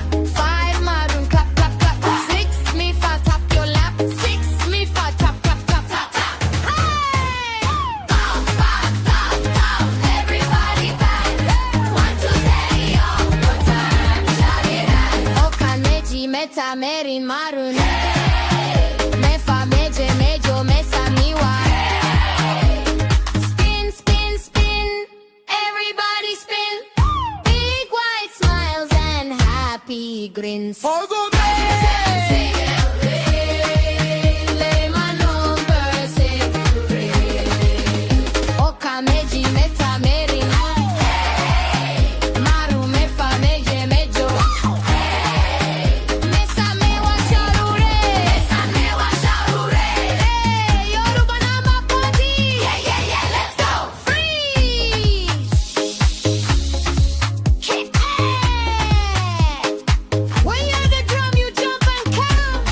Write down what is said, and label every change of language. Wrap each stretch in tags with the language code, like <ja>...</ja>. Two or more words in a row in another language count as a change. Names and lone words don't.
<en>5 marun, clap, clap, clap. 6 me fa, tap your lap. 6 me fa, tap, tap, tap, tap, tap. Hey! Bump, bump, bump, bump. Everybody dance. 1 to 10, y'all. One time, shout it out.</en> <yo>Okan, meji, meta, merin, marun. Mefa, meje, mejo, mesa, miwa.</yo> <en>Spin, spin, spin. Everybody spin. Big white smiles and happy grins. All together. Sing and play. Lay my numbers every day.</en> <yo>Oka, meji, meta, merin. Maru, mefa, meje, mejo. Mesa, mewa, sharure. Mesa, mewa, sharure.</yo> <en>Hey, Yoruba nama party. Yeah, yeah, yeah, let's go. Freeze. Hit it. When you're the drum, you jump and count.</en>